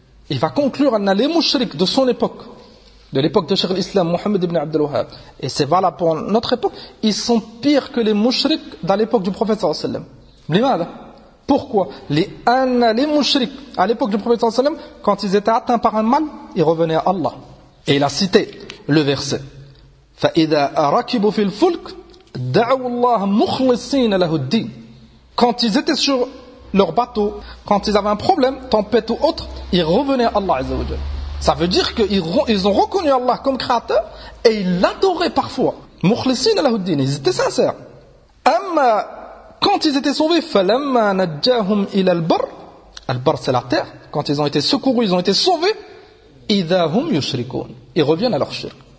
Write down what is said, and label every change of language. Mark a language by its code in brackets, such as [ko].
[fr] Il va conclure, أَنَّ les mushriks de son époque, de l'époque de Cheikh l'Islam, Mohammed ibn Abdel Wahhab, et c'est valable pour notre époque, ils sont pires que les mushriks dans l'époque du prophète sallallahu alayhi wa sallam. Pourquoi? Les mushriks, à l'époque du prophète sallallahu alayhi wa sallam, quand ils étaient atteints par un mal, ils revenaient à Allah. Et il a cité le verset. [ar] فَإِذَا رَكِبُوا فِي الْفُلْكِ دَعُوا اللَّهَ مُخْلِصِينَ لَهُ الدِّينَ. [fr] Quand ils étaient sur leur bateau, quand ils avaient un problème, tempête ou autre, ils revenaient à Allah Azza wa Jalla. Ça veut dire qu'ils ont reconnu Allah comme créateur et ils l'adoraient parfois. [ar] Mukhlisin al-Huddin, [fr] ils étaient sincères. Amma, quand ils étaient sauvés, [ar] falamma najjahum ila al-bar, [fr] al-bar c'est la terre, quand ils ont été secourus, ils ont été sauvés, [ar] idahum yushrikun, [fr] ils reviennent à leur shirk.